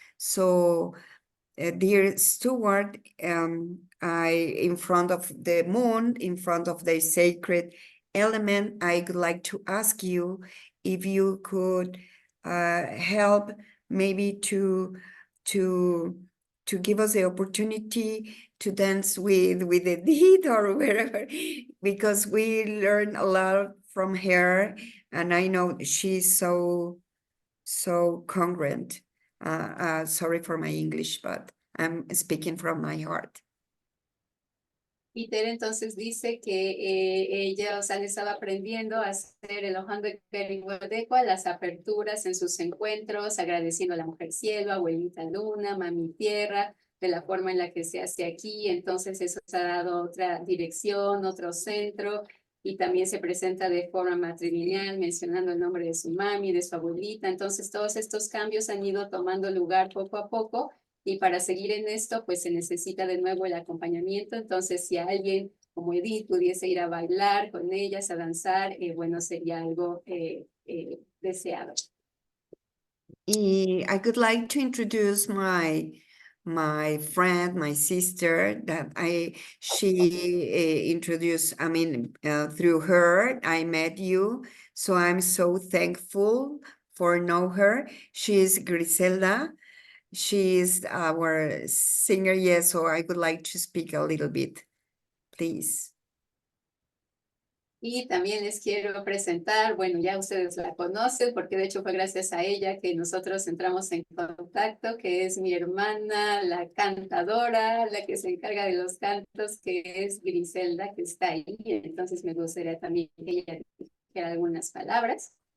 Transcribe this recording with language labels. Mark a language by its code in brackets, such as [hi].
[en] So dear steward, in front of the moon, in front of the sacred element, I would like to ask you if you could help maybe to give us the opportunity to dance with Edith or wherever, because we learn a lot from her, and I know she's so congruent. Sorry for my English, but I'm speaking from my heart. [es] Y Tere entonces dice que ella, o sea, le estaba aprendiendo a hacer el Ohando Iguodecua, las aperturas en sus encuentros, agradeciendo a la Mujer Cielo, Abuelita Luna, Mami Tierra, de la forma en la que se hace aquí. Entonces eso se ha dado otra dirección, otro centro, y también se presenta de forma matrilineal, mencionando el nombre de su mami, de su abuelita. Entonces todos estos cambios han ido tomando lugar poco a poco. Y para seguir en esto, pues se necesita de nuevo el acompañamiento. Entonces, si alguien como Edith pudiese ir a bailar con ellas, a danzar, bueno, sería algo deseado. [en] I would like to introduce my friend, my sister, that she introduced, I mean, through her, I met you. So I'm so thankful for know her. She is Griselda. She is our singer, yes, so I would like to speak a little bit, please. [es] Y también les quiero presentar, bueno, ya ustedes la conocen, porque de hecho fue gracias a ella que nosotros entramos en contacto, que es mi hermana, la cantadora, la que se encarga de los cantos, que es Griselda, que está ahí. Entonces me gustaría también que ella dijera algunas palabras.